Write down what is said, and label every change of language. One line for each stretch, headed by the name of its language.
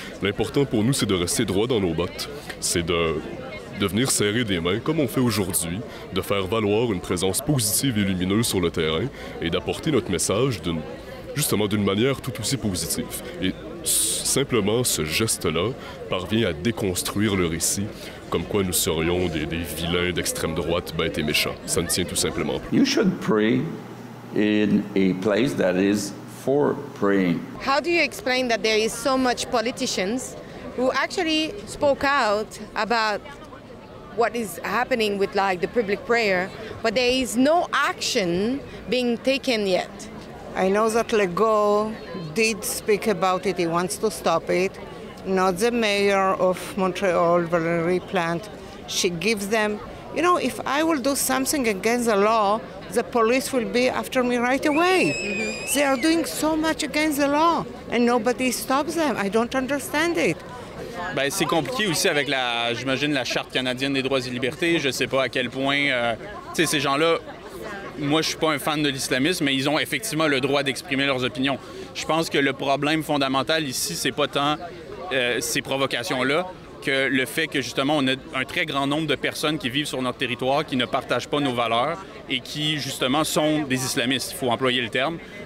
French: L'important pour nous, c'est de rester droit dans nos bottes. C'est de venir serrer des mains, comme on fait aujourd'hui, de faire valoir une présence positive et lumineuse sur le terrain et d'apporter notre message justement d'une manière tout aussi positive. Et simplement, ce geste-là parvient à déconstruire le récit, comme quoi nous serions des vilains d'extrême droite bêtes et méchants. Ça ne tient tout simplement plus.
English: You should pray in a place that is for praying. How do you explain that there is so much politicians who actually spoke out about what is happening with like the public prayer, but there is no action being taken yet? I know that Legault did speak about it. He wants to stop it. Not the mayor of Montreal, Valérie Plante. She gives them, you know, if I will do something against the law, the police will be after me right away. Mm-hmm. They are doing so much against the law, and nobody stops them. I don't understand it.
French: Bien, c'est compliqué aussi avec j'imagine, la Charte canadienne des droits et libertés. Je ne sais pas à quel point, tu sais, ces gens-là, moi, je suis pas un fan de l'islamisme, mais ils ont effectivement le droit d'exprimer leurs opinions. Je pense que le problème fondamental ici, c'est pas tant ces provocations-là que le fait que, justement, on a un très grand nombre de personnes qui vivent sur notre territoire, qui ne partagent pas nos valeurs et qui, justement, sont des islamistes. Il faut employer le terme.